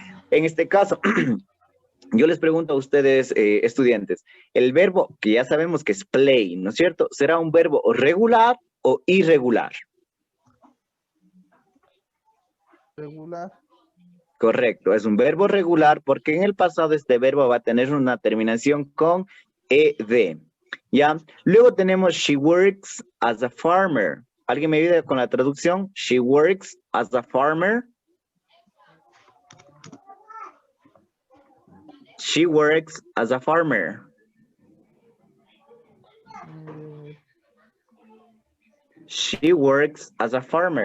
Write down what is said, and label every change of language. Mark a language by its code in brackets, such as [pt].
[es] En este caso, yo les pregunto a ustedes, estudiantes, el verbo que ya sabemos que es play, ¿no es cierto? ¿Será un verbo regular o irregular? Regular. Correcto, es un verbo regular porque en el pasado este verbo va a tener una terminación con ed. ¿Ya? [en] Luego tenemos she works as a farmer. [es] ¿Alguien me ayuda con la traducción? [en] She works as a farmer. She works as a farmer. She works as a farmer.